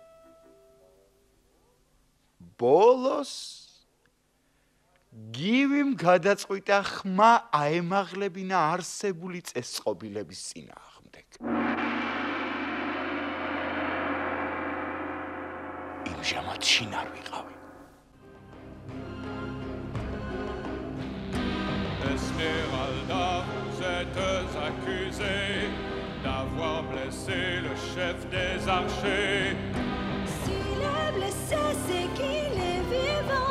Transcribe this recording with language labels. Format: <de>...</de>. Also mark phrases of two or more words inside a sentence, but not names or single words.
<ka>ბოლოს გივიმ გადაწყვიტა ხმა აემაღლებინა არსებული წესწყობილების წინააღმდეგ. იმჟამად შინარ ვიყავი.</ka> <fr>Esmeralda, vous êtes accusée d'avoir blessé le chef des archers. S'il est blessé, c'est qu'il est vivant.</fr>